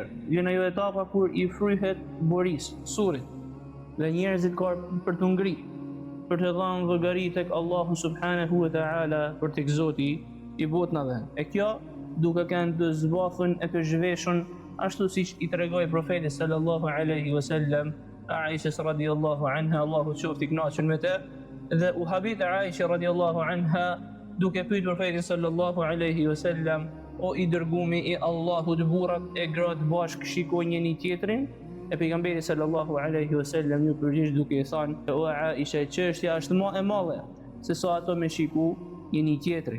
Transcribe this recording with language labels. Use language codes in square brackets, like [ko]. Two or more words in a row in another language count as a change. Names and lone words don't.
[sq] Vjen ajo etapa kur i fryhet buris, surrit. Dhe njerëzit kanë për të ngritur, për të dhënë llogari tek Allahu [ar] سبحانه وتعالى, [sq] për tek Zoti i botëve. E kjo duke kanë të zbathën e të zhveshën, ashtu siç i tregoi profeti [ar] صلى الله عليه وسلم [sq] Aisha [ar] رضي الله عنها, [sq] Allahu qoftë i kënaqur me të, dhe u habit Aisha [ar] رضي الله عنها [sq] duke pyetur profetin [ar] صلى الله عليه وسلم: [sq] "O i dërguami i Allahut, burrat e gratë bashkë shikojnë njëri tjetrin?" E pejgamberi [ar] صلى الله عليه وسلم [sq] ju përgjigj duke i thënë: "O Aisha, çështja është më e madhe se sa ato me shiku njëri tjetrin."